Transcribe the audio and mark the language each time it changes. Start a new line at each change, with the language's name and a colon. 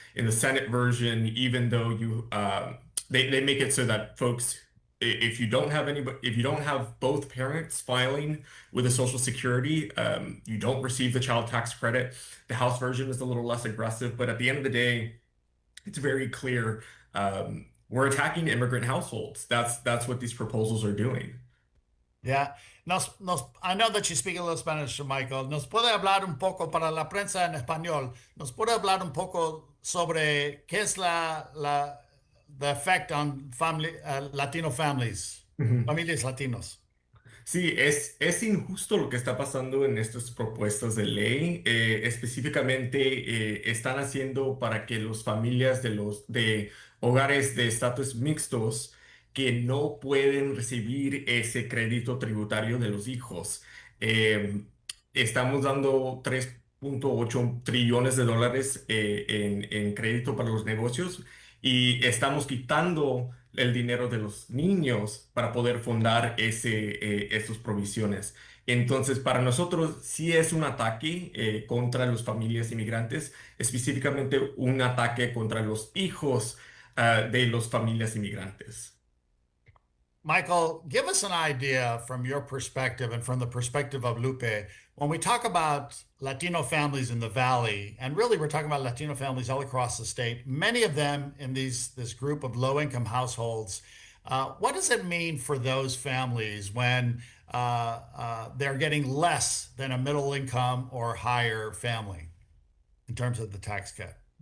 English: In the Senate version, even though they make it so that folks, if you don't have both parents filing with the Social Security, you don't receive the child tax credit. The House version is a little less aggressive, but at the end of the day, it's very clear we're attacking immigrant households. That's what these proposals are doing. Yeah. I know that you speak a little Spanish, Michael.
Spanish: ¿Nos puede hablar un poco para la prensa en español? ¿Nos puede hablar un poco sobre qué es
English: the effect on Latino families,
Spanish: familias latinos? Sí, es injusto lo que está pasando en estas propuestas de ley. Específicamente están haciendo para que las familias de hogares de estatus mixtos que no pueden recibir ese crédito tributario de los hijos. Estamos dando 3.8 trillones de dólares en crédito para los negocios y estamos quitando el dinero de los niños para poder fundar esas provisiones. Entonces, para nosotros sí es un ataque contra las familias inmigrantes, específicamente un ataque contra los hijos de las familias inmigrantes.
English: Michael, give us an idea from your perspective and from the perspective of Lupe. When we talk about Latino families in the Valley, and really we're talking about Latino families all across the state, many of them in this group of low-income households, what does it mean for those families when they're getting less than a middle income or higher family in terms of the tax cut?